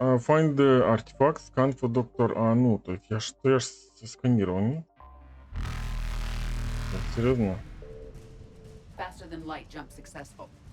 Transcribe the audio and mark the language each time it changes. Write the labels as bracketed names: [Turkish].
[English] Find the artifact, scan for doctor. [Russian] Ну, то есть я ж сканировал, не? Так, серьезно? [English] Faster than light jump successful.